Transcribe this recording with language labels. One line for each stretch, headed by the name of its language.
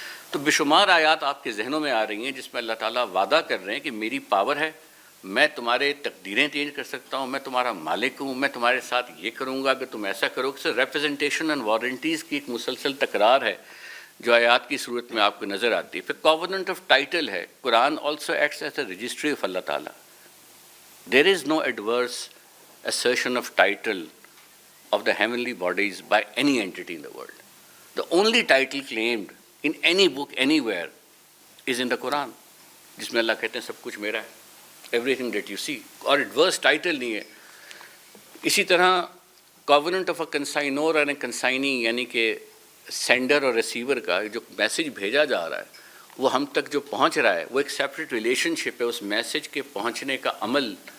Urdu: تو بے شمار آیات آپ کے ذہنوں میں آ رہی ہیں جس میں اللہ تعالیٰ وعدہ کر رہے ہیں کہ میری پاور ہے، میں تمہارے تقدیریں چینج کر سکتا ہوں، میں تمہارا مالک ہوں، میں تمہارے ساتھ یہ کروں گا کہ تم ایسا کرو. کہ ریپرزنٹیشن اینڈ وارنٹیز کی ایک مسلسل تکرار ہے جو آیات کی صورت میں آپ کو نظر آتی ہے. پھر کووننٹ آف ٹائٹل ہے.
English: Quran also acts as a registry of Allah تعالیٰ. There is no adverse assertion of title of the heavenly bodies by any entity in the world. The only title claimed in any book anywhere is in the Quran,
Urdu: جس میں اللہ کہتے ہیں سب کچھ میرا ہے,
English: everything that you see.
Urdu: اور
English: adverse title
Urdu: نہیں ہے. اسی طرح
English: covenant of a consignor and a consignee,
Urdu: یعنی کہ سینڈر اور ریسیور کا جو میسیج بھیجا جا رہا ہے وہ ہم تک جو پہنچ رہا ہے وہ ایک سیپریٹ ریلیشن شپ ہے اس میسیج کے پہنچنے کا عمل.